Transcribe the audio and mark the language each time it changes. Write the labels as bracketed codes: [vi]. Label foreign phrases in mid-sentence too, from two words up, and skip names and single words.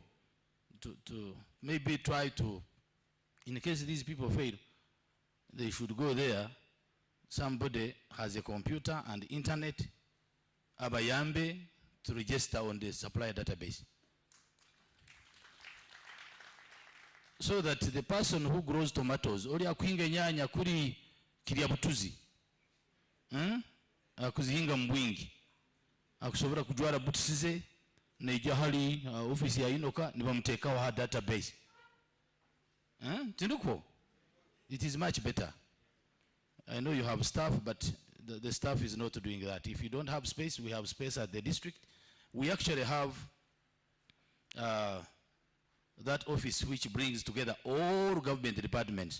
[en] To maybe try to, in case these people fail, they should go there. Somebody has a computer and internet, abayambe to register on the supplier database. So that the person who grows tomatoes, [nyo] oli akwinga nyanya kuri kiryabutuzi, akuzihinga mbwingi, akusobora kujwara butisize, neija hali office ya UNOC nibamutekaho ha database. Tinduko, [en] it is much better. I know you have staff, but the staff is not doing that. If you don't have space, we have space at the district. We actually have that office which brings together all government departments.